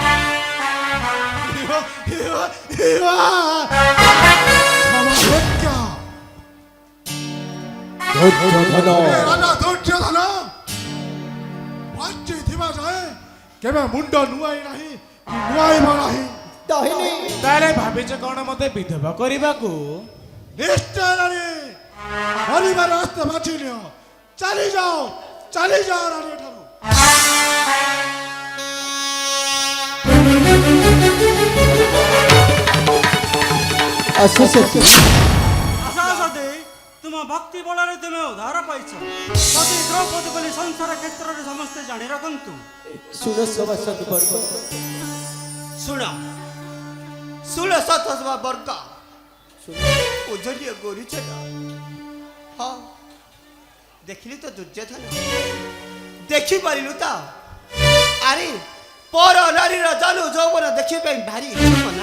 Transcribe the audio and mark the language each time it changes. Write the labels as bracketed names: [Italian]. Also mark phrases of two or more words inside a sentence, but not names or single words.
[Odia] ରାଜା ଦୁର୍ଯ୍ୟୋଧନ ବଞ୍ଚିଥିବା ଯାଏ କେବେ ମୁଣ୍ଡ ନୁଆଇ ନାହିଁ, ନୁଆଇବ ନାହିଁ। [Bangla] দাহিনী [Odia] ତାହେଲେ ଭାବିଛ କଣ ମତେ ବିଧବା କରିବାକୁ? ନିଶ୍ଚୟ ରାଣୀ, ମରିବାର ରାସ୍ତା ବାଛି ନିଅ। ଚାଲିଯାଅ, ଚାଲିଯାଅ ରାଣୀ ଏଠାରୁ। [Bangla] আসো সতী [Odia] ଆଶା ସତୀ, ତୁମ ଭକ୍ତି ବଳରେ ତୁମେ ଉଦ୍ଧାର ପାଇଛ। ସତୀ ଦ୍ରୌପଦୀ ବୋଲି ସଂସାର କ୍ଷେତ୍ରରେ ସମସ୍ତେ ଜାଣି ରଖନ୍ତୁ। [Bangla] শুনো সভাসদ বর্গ [Odia] ଶୁଣ ଶୁଣ ସତସଭା ବର୍ଗ, ପୂଜନୀୟ ଗୋରୁଚେନ। ହଁ ଦେଖିଲି ତ ଦୁର୍ଯ୍ୟୋଧନ, ଦେଖିପାରିଲୁ ତ? ଆରେ ପର ନାରୀର ଜାନୁ ଯୌବନ ଦେଖିବା ପାଇଁ ଭାରି ଇଚ୍ଛୁକ ନା?